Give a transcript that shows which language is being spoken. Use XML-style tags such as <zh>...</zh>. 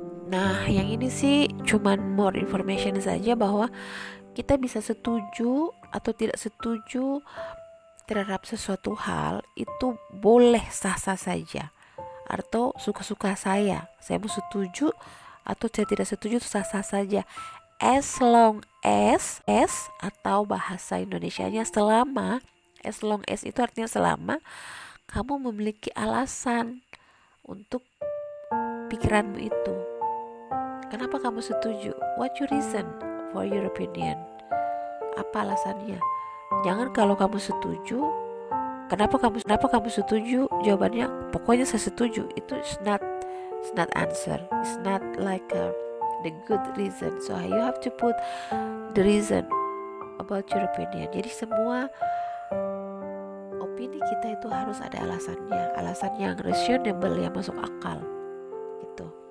<id>Nah, yang ini sih cuman</id> <en>more information</en> <id>saja bahwa kita bisa setuju atau tidak setuju terhadap sesuatu hal itu boleh sah-sah saja, atau suka-suka saya mau setuju atau saya tidak setuju itu sah-sah saja,</id> <en>as long as</en> <id>atau bahasa Indonesianya selama, as long as itu artinya selama kamu memiliki alasan untuk pikiranmu itu. Kenapa kamu setuju?</id> <en>What your reason for your opinion?</en> <id>Apa alasannya? Jangan kalau kamu setuju, kenapa kamu setuju? Jawabannya pokoknya saya setuju. Itu</id> <en>it's not answer. It's not like the good reason. So you have to put the reason about your opinion.</en> <id>Jadi semua opini kita itu harus ada alasannya, alasan yang reasonable, yang masuk akal gitu.</id>